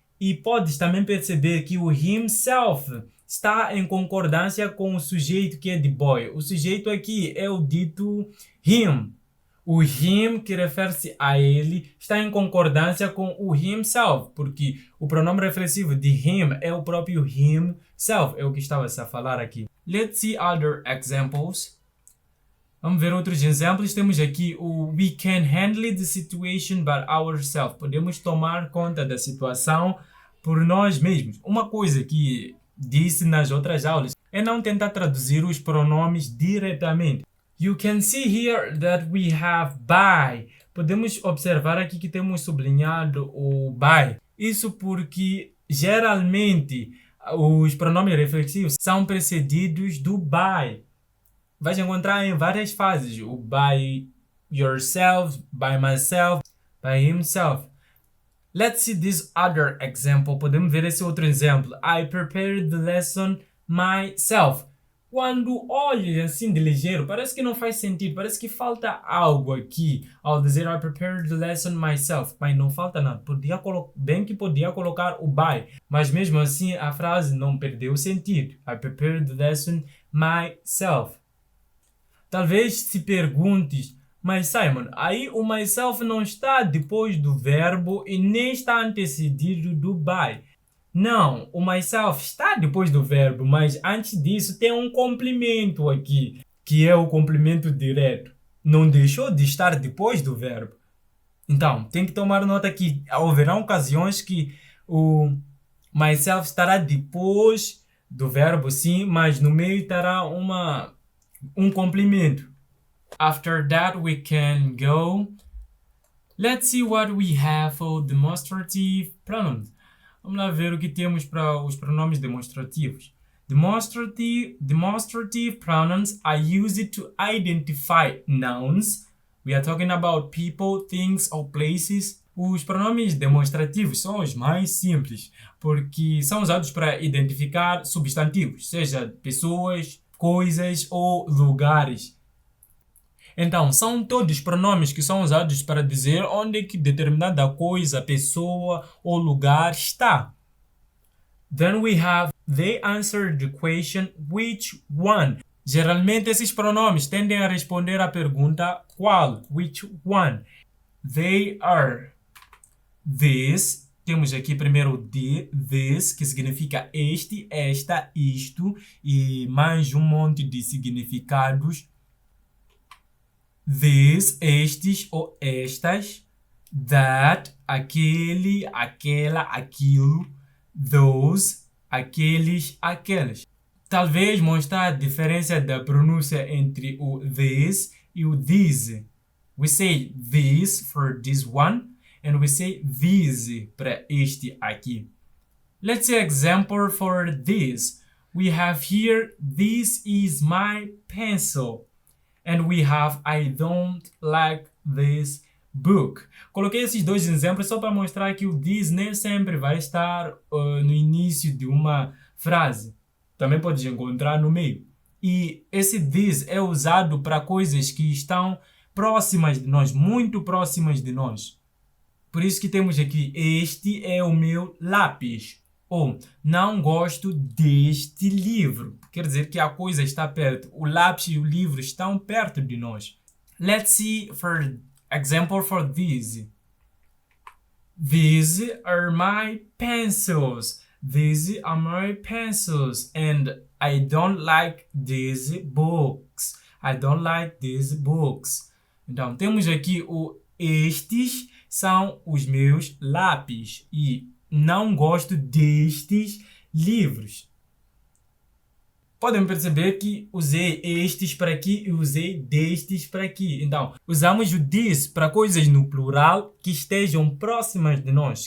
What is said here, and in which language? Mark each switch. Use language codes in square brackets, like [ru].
[pt] E podes também perceber que o himself está em concordância com o sujeito que é de boy. O sujeito aqui é o dito him. O him, que refere-se a ele, está em concordância com o himself, porque o pronome reflexivo de him é o próprio himself, é o que estava a falar aqui. [en] Let's see other examples. [pt] Vamos ver outros exemplos. Temos aqui o [en] we can handle the situation by ourselves. [pt] Podemos tomar conta da situação por nós mesmos. Uma coisa que disse nas outras aulas é não tentar traduzir os pronomes diretamente. [en] You can see here that we have by. [pt] Podemos observar aqui que temos sublinhado o by. Isso porque geralmente os pronomes reflexivos são precedidos do by. Vais encontrar em várias fases o [en] by yourself, by myself, by himself. Let's see this other example. [pt] Podemos ver esse outro exemplo. [en] I prepared the lesson myself. [pt] Quando olhas assim de ligeiro, parece que não faz sentido, parece que falta algo aqui ao dizer [en] I prepared the lesson myself, [pt] mas não falta nada. Bem que podia colocar o by, mas mesmo assim a frase não perdeu o sentido. [en] I prepared the lesson myself. [pt] Talvez se perguntes, mas Simon, aí o myself não está depois do verbo e nem está antecedido do by. Não, o myself está depois do verbo, mas antes disso tem um complemento aqui, que é o complemento direto. Não deixou de estar depois do verbo. Então, tem que tomar nota que haverá ocasiões que o myself estará depois do verbo, sim, mas no meio estará um complemento. [en] After that, we can go. Let's see what we have for demonstrative pronouns. [pt] Vamos lá ver o que temos para os pronomes demonstrativos. [en] Demonstrative pronouns are used to identify nouns. We are talking about people, things or places. [pt] Os pronomes demonstrativos são os mais simples, porque são usados para identificar substantivos, seja pessoas, coisas ou lugares. Então, são todos pronomes que são usados para dizer onde é que determinada coisa, pessoa ou lugar está. [en] Then we have they answer the question which one. [pt] Geralmente esses pronomes tendem a responder à pergunta qual, [en] which one. They are. [pt] This, temos aqui primeiro this, que significa este, esta, isto e mais um monte de significados. This, estes ou estas. That, aquele, aquela, aquilo. Those, aqueles, aquelas. Talvez mostrar a diferença da pronúncia entre o this e o these. [en] We say this for this one and we say these [pt] para este aqui. [en] Let's see example for this. We have here, this is my pencil. And we have, I don't like this book. [pt] Coloquei esses dois exemplos só para mostrar que o this nem sempre vai estar no início de uma frase. Também podes encontrar no meio. E esse this é usado para coisas que estão próximas de nós, muito próximas de nós. Por isso que temos aqui, este é o meu lápis. Ou, não gosto deste livro. Quer dizer que a coisa está perto. O lápis e o livro estão perto de nós. [en] Let's see for example for these. These are my pencils. These are my pencils. And I don't like these books. I don't like these books. [pt] Então, temos aqui o estes são os meus lápis e não gosto destes livros. Podem perceber que usei estes para aqui e usei destes para aqui. Então, usamos o this para coisas no plural que estejam próximas de nós.